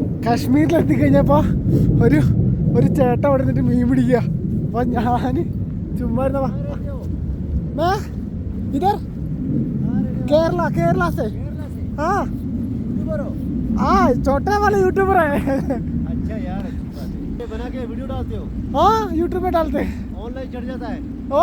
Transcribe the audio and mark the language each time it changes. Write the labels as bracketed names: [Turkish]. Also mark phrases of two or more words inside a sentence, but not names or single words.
[Malayalam] കാശ്മീരിലെത്തിക്കഴിഞ്ഞപ്പോൾ ഒരു ചേട്ടൻ അവിടെ നിന്നിട്ട് മീൻ പിടിക്കുക. അപ്പോൾ ഞാൻ ചുമ്മാ ഇരുന്നവാ [Hindi] मैं इधर केरला से हाँ हाँ छोटे वाले यूट्यूबर है. अच्छा यार, अच्छी बात है. बना के वीडियो डालते हो? हाँ यूट्यूब पे डालते हैं. ऑनलाइन चढ़ जाता है? ओ